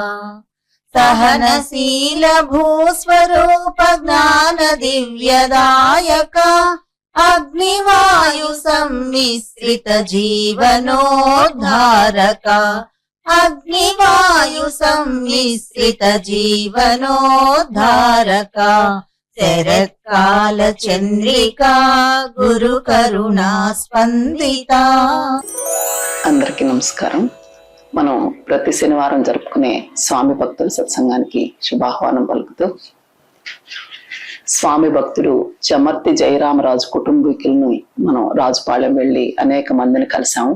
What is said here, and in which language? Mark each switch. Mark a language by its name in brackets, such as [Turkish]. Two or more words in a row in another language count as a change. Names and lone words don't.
[Sanskrit] सहनशील भूस्वरूप ज्ञान दिव्यदायका अग्निवायु सम्मिश्रित जीवनोद्धारका अग्निवायु सम्मिश्रित जीवनोद्धारका शरत्काल चंद्रिका गुरु करुणा स्पंदिता। [Telugu] అందరికీ నమస్కారం. మనం ప్రతి శనివారం జరుపుకునే స్వామి భక్తుల సత్సంగానికి శుభాహ్వానం పలుకుతూ, స్వామి భక్తుడు చమర్తి జయరామరాజు కుటుంబీకులను మనం రాజుపాళెం వెళ్ళి అనేక మందిని కలిసాము.